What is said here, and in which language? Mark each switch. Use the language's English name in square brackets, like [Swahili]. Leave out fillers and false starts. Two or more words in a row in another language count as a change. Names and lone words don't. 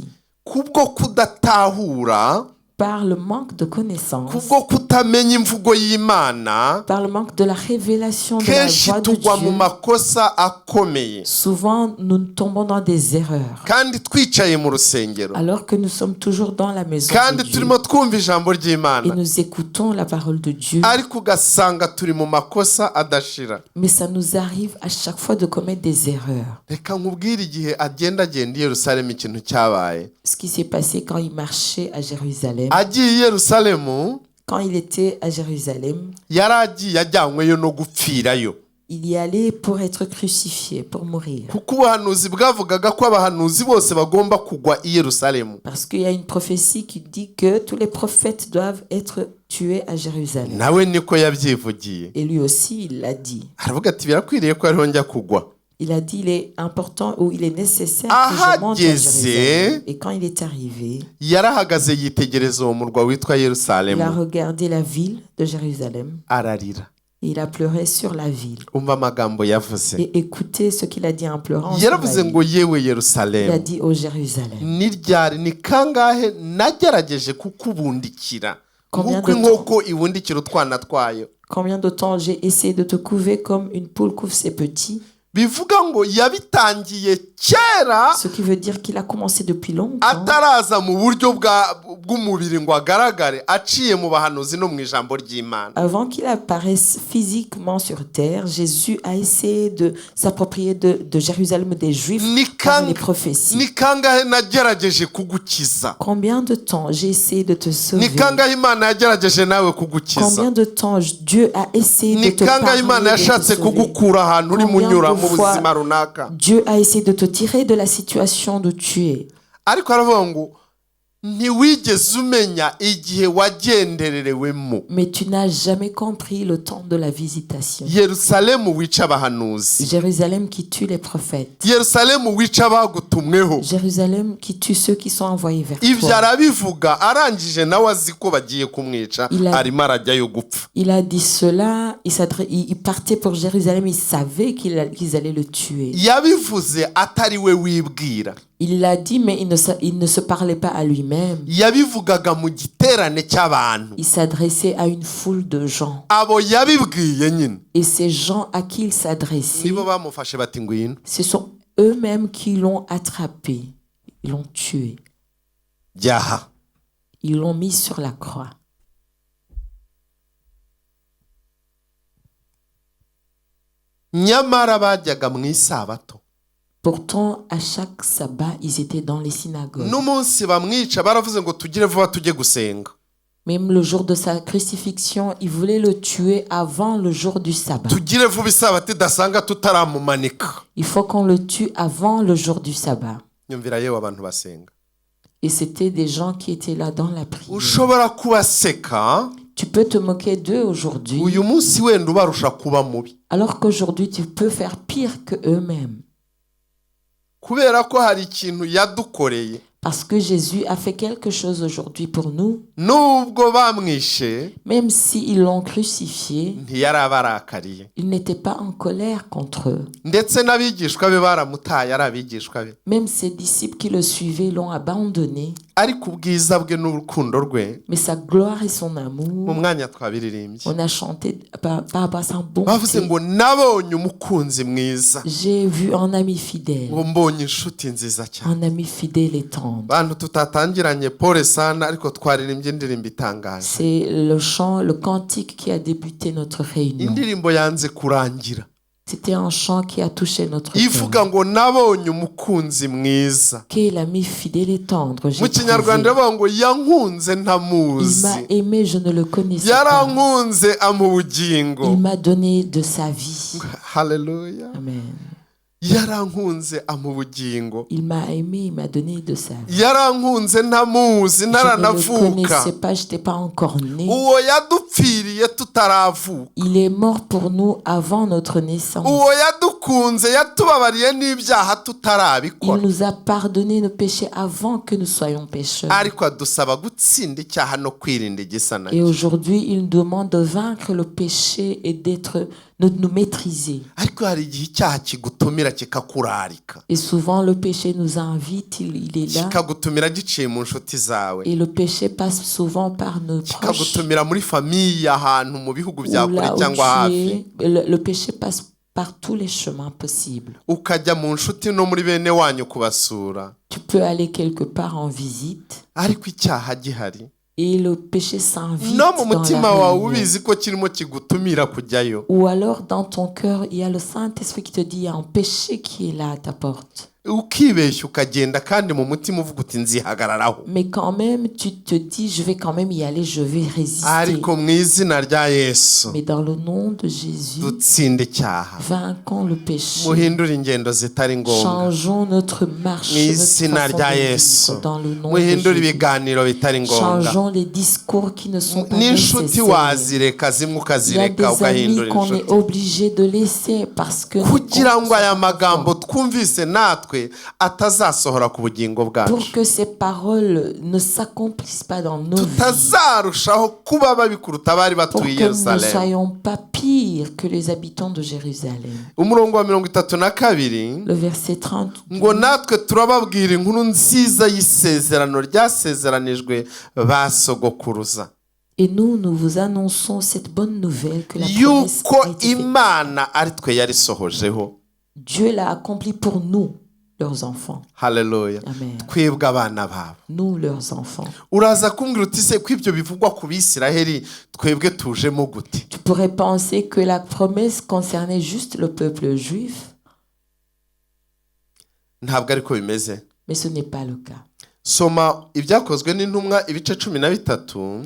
[Kinyarwanda] Kubwo kudatahura, [French] Par le manque de connaissance, [Kinyarwanda] kubwo kutamenya imvugo y'Imana, [French] par le manque de la révélation de la [Kinyarwanda] kenshi [French] voix de [Kinyarwanda] tugwa mu [French] Dieu, [Kinyarwanda] makosa akomeye. [French] souvent nous tombons dans des erreurs. [Kinyarwanda] Kandi twicaye mu rusengero, [French] Alors que nous sommes toujours dans la maison [Kinyarwanda] kandi [French] de Dieu [Kinyarwanda] turimo twumva ijambo [French] et [Kinyarwanda] ry'Imana, [French] nous écoutons la parole de Dieu, [Kinyarwanda] ariko ugasanga turi mu makosa adashira. [French] mais ça nous arrive à chaque fois de commettre des erreurs. [Kinyarwanda] Reka nkubwire igihe agenda i Yerusalemu ikintu cyabaye. [French] Ce qui s'est passé quand il marchait à Jérusalem. [Kinyarwanda] Agiye i Yerusalemu, [French] Quand il était à Jérusalem, [Kinyarwanda] yari agiye ajyanyweyo no gupfirayo. [French] il y allait pour être crucifié, pour mourir. [Kinyarwanda] Kuko ubuhanuzi bwavugaga ko abahanuzi bose bagomba kugwa i Yerusalemu. [French] Parce qu'il y a une prophétie qui dit que tous les prophètes doivent être tués à Jérusalem. [Kinyarwanda] Nawe niko yabyivugiye. [French] Et lui aussi, il l'a dit. [Kinyarwanda] Aravuga ati birakwiriye ko ariho njya kugwa. [French] Il a dit il est important ou il est nécessaire que je monte à [Kinyarwanda] Ahageze, [French] Jérusalem. Et quand il est arrivé, [Kinyarwanda] yarahagaze yitegereza uwo murwa witwa [French] il a [Kinyarwanda] Yerusalemu, [French] regardé la ville de Jérusalem [Kinyarwanda] ararira. [French] et il a pleuré sur la ville. [Kinyarwanda] Umva amagambo yavuze. [French] Et écoutez ce qu'il a dit en pleurant sur la [Kinyarwanda] Yaravuze ngo [French] ville. [Kinyarwanda] yewe [French] Il a [Kinyarwanda] Yerusalemu, [French] dit au Jérusalem. [Kinyarwanda] ni ryari ni kangahe nagerageje kukubundikira [French] Combien [Kinyarwanda] nk'uko [French] de [Kinyarwanda] inkoko ibundikira utwana twayo. [French] Combien de temps j'ai essayé de te couver comme une poule couve ses petits? [Kinyarwanda] Bivuga ngo yabitangiye kera, [French] Ce qui veut dire qu'il a commencé depuis longtemps. [Kinyarwanda] ataraza mu buryo bw'umubiri ngo agaragare, aciye mu bahanuzi no mu ijambo ry'Imana. [French] Avant qu'il apparaisse physiquement sur terre, Jésus a essayé de s'approprier de Jérusalem des Juifs par les prophéties. [Kinyarwanda] Ni kangahe nagerageje kugukiza. [French] Combien de temps j'ai essayé de te sauver? [Kinyarwanda] Ni kangahe Imana yagerageje nawe kugukiza. [French] Combien de temps Dieu a essayé de [Kinyarwanda] Ni [French] te [Kinyarwanda] kangahe Imana [French] parler, de te [Kinyarwanda] yashatse [French] sauver? [Kinyarwanda] kugukura ahantu uri [French] Combien [Kinyarwanda] munyura [French] de [Kinyarwanda] mu [French] fois [Kinyarwanda] buzima runaka. [French] Dieu a essayé de te tirer de la situation de tuer. [Kinyarwanda] Ariko aravuga ngo ntiwigeze umenya igihe wagendererewemo. [French] Mais tu n'as jamais compris le temps de la visitation. [Kinyarwanda] Yerusalemu wica abahanuzi. [French] Jérusalem qui tue les prophètes. [Kinyarwanda] Yerusalemu wica abagutumweho. [French] Jérusalem qui tue ceux qui sont envoyés vers [Kinyarwanda] Ibyo [French] toi. [Kinyarwanda] arabivugga arangije nawe azi ko bagiye kumwica, arimo arajyayo gupfa. [French] Il a dit cela, il partait pour Jérusalem, il savait qu'ils allaient le tuer. [Kinyarwanda] Yabivuze atari we wibwira. [French] Il l'a dit, mais il ne se parlait pas à lui-même. [Kinyarwanda] Yabivugaga mu giterane cy'abantu. [French] Il s'adressait à une foule de gens. [Kinyarwanda] Abo yabibwiye nyine. [French] Et ces gens à qui il s'adressait, [Kinyarwanda] Nibo bamufashe bati ngwino. [French] ce sont eux-mêmes qui l'ont attrapé. Ils l'ont tué. [Kinyarwanda] Jyaha. [French] Ils l'ont mis sur la croix. [Kinyarwanda] Nyamara bajyaga mu isabato. [French] Pourtant, à chaque sabbat, ils étaient dans les synagogues. [Kinyarwanda] N'umunsi bamwica baravuze ngo tugire vuba tujye gusenga. [French] Même le jour de sa crucifixion, ils voulaient le tuer avant le jour du sabbat. [Kinyarwanda] Tugire vuba isabato idasanga tutaramumanika. [French] Il faut qu'on le tue avant le jour du sabbat. [Kinyarwanda] Nyumvira yewe abantu basenga. [French] Et c'était des gens qui étaient là dans la prière. [Kinyarwanda] Ushobora kubaseka. [French] Tu peux te moquer d'eux aujourd'hui, [Kinyarwanda] Uyu munsi wenda ubarusha kuba mubi. [French] alors qu'aujourd'hui tu peux faire pire que eux-mêmes. [Kinyarwanda] Kubera ko hari ikintu yadukoreye. [French] Parce que Jésus a fait quelque chose aujourd'hui pour nous. [Kinyarwanda] Nubwo bamwishe, [French] Même s'ils l'ont crucifié, [Kinyarwanda] ntiyarabarakariye. [French] il n'était pas en colère contre eux. [Kinyarwanda] Ndetse n'abigishwa be baramutaye ari abigishwa be. [French] Même ses disciples qui le suivaient l'ont abandonné. [Kinyarwanda] Ariko ubwiza bwe n'urukundo rwe [French] Mais sa gloire et son [Kinyarwanda] mu [French] amour, [Kinyarwanda] mwanya twabiririmbye. [French] on a chanté par rapport à sa [Kinyarwanda] Bavuze [French] bonté. [Kinyarwanda] ngo nabonye umukunzi mwiza. [French] J'ai vu un ami fidèle. [Kinyarwanda] Ngo mbonye inshuti nziza cyane. [French] Un ami fidèle et tendre. 30. [Kinyarwanda] bantu tutatangiranye [Swahili] pole sana [Kinyarwanda] ariko twaririmbye indirimbo itangaje. [French] C'est le chant, le cantique qui a débuté notre réunion. [Kinyarwanda] Indirimbo yanze kurangira. [French] C'était un chant qui a touché notre [Kinyarwanda] ivuga [French] cœur. [Kinyarwanda] ngo nabonye umukunzi mwiza. [French] Quel ami fidèle et tendre j'ai [Kinyarwanda] Mu Kinyarwanda [French] trouvé. [Kinyarwanda] bavuga ngo yankunze [French] Il [Kinyarwanda] ntamuzi. [French] m'a aimé, je ne le connaissais pas. [Kinyarwanda] Yarankunze amubugingo. [French] Il m'a donné de sa vie. [Kinyarwanda] Hallelujah. Amen. Yarankunze amubugingo. [French] Il m'a aimé, il m'a donné de sa vie. [Kinyarwanda] Yarankunze ntamuzi [French] Je ne le [Kinyarwanda] ntaranavuka. [French] connaissais pas, je n'étais pas encore né. [Kinyarwanda] Uwo yadupfiriye tutaravuka. [French] Il est mort pour nous avant notre naissance. [Kinyarwanda] Uwo yadukunze yatubabariye n'ibyaha [French] Il [Kinyarwanda] tutarabikora. [French] nous a pardonné nos péchés avant que nous soyons pécheurs. [Kinyarwanda] Ariko adusaba gutsinda icyaha no kwirinda igisa [French] Et [Kinyarwanda] nacyo. [French] aujourd'hui, il nous demande de vaincre le péché et de nous maîtriser. [Kinyarwanda] Ariko hari igihe icyaha kigutumira kikakurarika. [French] Et souvent, le péché nous invite, il est là. [Kinyarwanda] Kikagutumira giciye mu nshuti zawe. [French] Et le péché passe souvent par nos proches. [Kinyarwanda] Kikagutumira muri famiye ahantu mu bihugu bya [French] Ou [Kinyarwanda] kure [French] là où [Kinyarwanda] cyangwa [French] tu [Kinyarwanda] hafi. [French] es, le péché passe par tous les chemins possibles. [Kinyarwanda] Ukajya mu nshuti no muri bene wanyu kubasura. [French] Tu peux aller quelque part en visite [Kinyarwanda] Ariko icyaha gihari. [French] et le péché s'invite [Kinyarwanda] No mu [French] dans [Kinyarwanda] mutima [French] la [Kinyarwanda] wawe [French] réunion. [Kinyarwanda] ubizi ko kirimo kigutumira kujyayo. [French] Ou alors dans ton cœur, il y a le Saint-Esprit qui te dit, il y a un péché qui est là à ta porte. [Kinyarwanda] Ukibeshya ukagenda kandi mu mutima uvuga uti nzihagararaho. [French] Mais quand même, tu te dis, je vais quand même y aller, je vais résister. [Kinyarwanda] Ariko mu izina rya Yesu [French] Mais dans le nom de Jésus, [Kinyarwanda] dutsinde icyaha. [French] vainquons le péché. [Kinyarwanda] Muhindure ingendo zitari ngombwa. [French] Changeons notre marche, [Kinyarwanda] Mu [French] notre [Kinyarwanda] izina [French] façon [Kinyarwanda] rya [French] de [Kinyarwanda] Yesu. [French] vivre dans le nom de [Kinyarwanda] Muhindure [French] Jésus. [Kinyarwanda] ibiganiro bitari ngombwa. [French] Changeons les discours qui ne sont pas [Kinyarwanda] N'inshuti [French] nécessaires. [Kinyarwanda] wazireka zimwe [French] Il y a [Kinyarwanda] ukazireka [French] des amis [Kinyarwanda] ugahindura [French] qu'on est [Kinyarwanda] inshuti. [French] obligé de laisser parce que [Kinyarwanda] Kugira ngo aya magambo twumvise natwe atazasohora ku bugingo [French] pour [Kinyarwanda] bwacu. [French] que ces paroles ne s'accomplissent pas dans nos vies, [Kinyarwanda] Tutazarushaho kuba babi kuruta abari [French] pour [Kinyarwanda] batuye [French] que nous ne [Kinyarwanda] Yerusalemu. [French] soyons pas pires que les habitants de Jérusalem. [Kinyarwanda] Umurongo wa 32 [French] Le verset 30. [Kinyarwanda] ngo natwe turababwira inkuru nziza y'isezerano ryasezeranijwe ba sogokuruza. [French] Et nous vous annonçons cette bonne nouvelle que la promesse [Kinyarwanda] Yuko [French] a été faite. [Kinyarwanda] Imana ari twe yarisohojeho. [French] Dieu l'a accompli pour nous, leurs enfants. [Kinyarwanda] Haleluya. Amen. Twebwe abana babo. [French] Nous, leurs enfants. [Kinyarwanda] Uraza kumbwira uti se ko ibyo bivugwa ku Bisiraheli twebwe tujemo gute? [French] Tu pourrais penser que la promesse concernait juste le peuple juif, [Kinyarwanda] Ntabwo ariko bimeze. [French] mais ce n'est pas le cas. [Kinyarwanda] Soma ibyakozwe n'intumwa ibice 13.